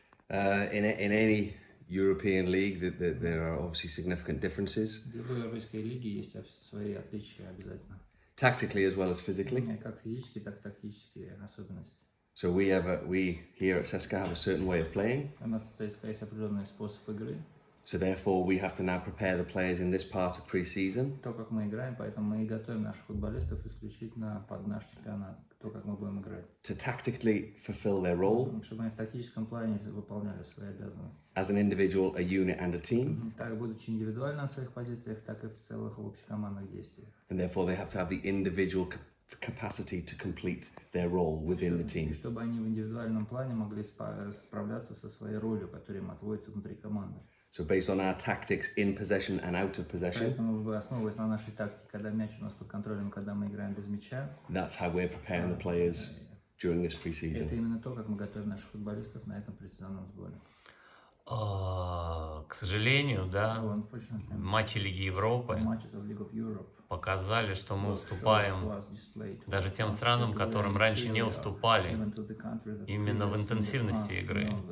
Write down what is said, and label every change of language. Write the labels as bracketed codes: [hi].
[en] In any European league, there are obviously significant differences. [ru] В любой европейской лиге есть свои отличия обязательно. [en] Tactically as well as physically. [ru] Как физические, так и тактические особенности. [en] So we here at ЦСКА have a certain way of playing. [ru] У нас в ЦСКА есть определенный способ игры. [en] So therefore we have to now prepare the players in this part of pre-season. [ru] То, как мы играем, поэтому мы и готовим наших футболистов исключительно под наш чемпионат, то, как мы будем играть. [en] To tactically fulfill their role. [ru] Чтобы они в тактическом плане выполняли свои обязанности. [en] As an individual, a unit and a team. [ru] Так, будучи индивидуально на своих позициях, так и в целых в общекомандных действиях. [en] And therefore they have to have the individual capacity to complete their role within the team. [ru] Чтобы они в индивидуальном плане могли справляться со своей ролью, которая им отводится внутри команды. [en] So based on our tactics in possession and out of possession. [ru] Поэтому, основываясь на нашей тактике, когда мяч у нас под контролем, когда мы играем без мяча. [en] That's how we're preparing the players during this pre-season. [ru] Это именно то, как мы готовим наших футболистов на этом предсезонном сборе. К сожалению, да, матчи Лиги Европы показали, что мы уступаем даже тем странам, которым раньше не уступали именно в интенсивности игры.